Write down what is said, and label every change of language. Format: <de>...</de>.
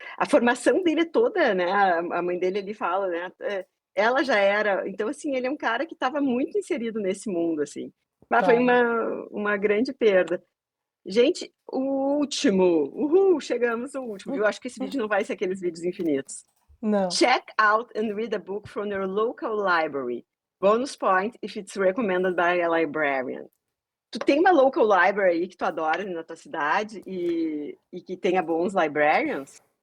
<pt>A formação dele é toda, né? A mãe dele ele fala, né? Ela já era, então assim, ele é um cara que estava muito inserido nesse mundo, assim. Mas foi Tava. uma grande perda. Gente, o último, uhul, chegamos ao último, viu? Acho que esse vídeo não vai ser aqueles vídeos infinitos. Não.</pt> <en>Check out and read a book from your local library. Bonus point if it's recommended by a librarian.</en> <pt>Tu tem uma</pt> <en>local library</en> <pt>aí que tu adora na tua cidade e que tenha bons librarians?</pt>